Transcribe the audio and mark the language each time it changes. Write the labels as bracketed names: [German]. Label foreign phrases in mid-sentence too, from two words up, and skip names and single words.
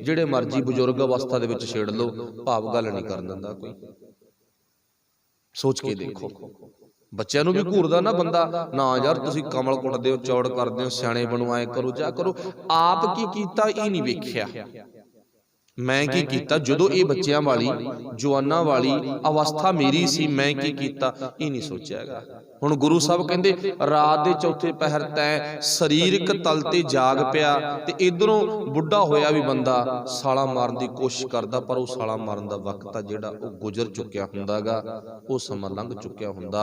[Punjabi] ਜਿਹੜੇ ਮਰਜ਼ੀ ਬਜ਼ੁਰਗ ਅਵਸਥਾ ਦੇ ਵਿੱਚ ਛੇੜ ਲਓ, ਭਾਵ ਗੱਲ ਨਹੀਂ ਕਰਨ ਦਿੰਦਾ ਕੋਈ। ਸੋਚ ਕੇ ਦੇਖੋ, ਬੱਚਿਆਂ ਨੂੰ ਵੀ ਘੂਰਦਾ ਨਾ ਬੰਦਾ, ਨਾ ਯਾਰ ਤੁਸੀਂ ਕਮਲ ਕੁੱਟਦੇ ਹੋ, ਚੌੜ ਕਰਦੇ ਹੋ, ਸਿਆਣੇ ਬਣੋ, ਐ ਕਰੋ ਜਾ ਕਰੋ। ਆਪ ਕੀ ਕੀਤਾ ਇਹ ਨਹੀਂ ਵੇਖਿਆ। ਮੈਂ ਕੀ ਕੀਤਾ ਜਦੋਂ ਯੇ ਬੱਚਿਆਂ ਵਾਲੀ ਜਵਾਨਾਂ ਵਾਲੀ ਅਵਸਥਾ ਮੇਰੀ ਸੀ, ਮੈਂ ਕੀ ਕੀਤਾ ਯੇ ਨਹੀਂ ਸੋਚਿਆ ਗਾ। ਹੁਣ ਗੁਰੂ ਸਾਹਿਬ ਕਹਿੰਦੇ ਰਾਤ ਦੇ ਚੌਥੇ ਪਹਿਰ ਤੈਂ ਸਰੀਰਕ ਤਲ ਤੇ ਜਾਗ ਪਿਆ ਤੇ ਇਧਰੋਂ ਬੁੱਢਾ ਹੋਇਆ ਭੀ ਬੰਦਾ ਸਾਲਾ ਮਾਰਨ ਦੀ ਕੋਸ਼ਿਸ਼ ਕਰਦਾ, ਪਰ ਵੋ ਸਾਲਾ ਮਾਰਨ ਦਾ ਵਕਤ ਆ ਜਿਹੜਾ ਵੋ ਗੁਜ਼ਰ ਚੁੱਕਿਆ ਹੁੰਦਾ ਗਾ, ਵੋ ਸਮਾਂ ਲੰਘ ਚੁੱਕਿਆ ਹੁੰਦਾ।